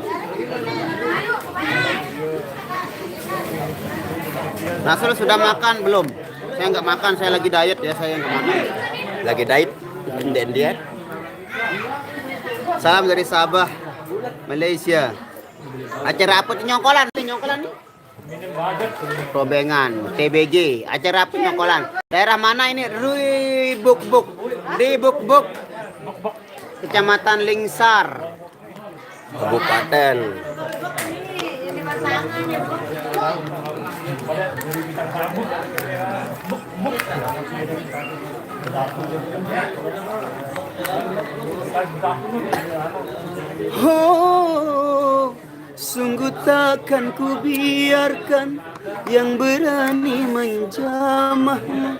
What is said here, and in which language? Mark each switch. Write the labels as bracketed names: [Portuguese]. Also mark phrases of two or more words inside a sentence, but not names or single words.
[Indonesian] Nasrul sudah makan belum? Saya nggak makan, saya lagi diet ya, saya nggak makan. Lagi diet. Dan dia. Salam dari Sabah, Malaysia. Acara apa nyongkolan? Nyongkolan nih? Robengan, TBG. Acara apa nyongkolan? Daerah mana ini? Ribuk-buk. Ribuk-buk. Kecamatan Lingsar. Kabupaten. Oh, sungguh takkan ku biarkan yang berani menjamahmu.